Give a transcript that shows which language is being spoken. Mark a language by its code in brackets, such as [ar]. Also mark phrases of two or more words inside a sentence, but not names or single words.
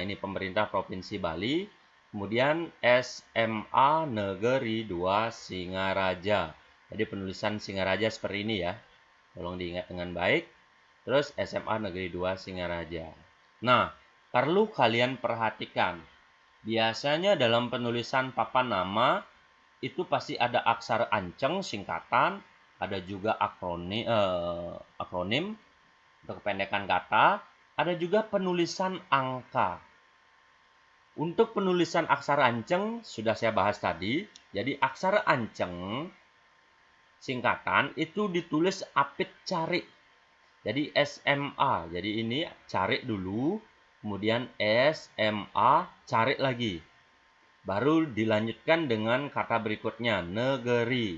[id] Ini Pemerintah Provinsi Bali. Kemudian SMA Negeri 2 Singaraja. Jadi penulisan Singaraja seperti ini ya. Tolong diingat dengan baik. Terus SMA Negeri 2 Singaraja. Nah, perlu kalian perhatikan. Biasanya dalam penulisan papan nama itu pasti ada aksara anceng, singkatan, ada juga akronim untuk kependekan kata, ada juga penulisan angka. Untuk penulisan aksara anceng sudah saya bahas tadi. Jadi aksara anceng singkatan itu ditulis apit cari. Jadi SMA. Jadi ini cari dulu, kemudian SMA cari lagi. Baru dilanjutkan dengan kata berikutnya, negeri.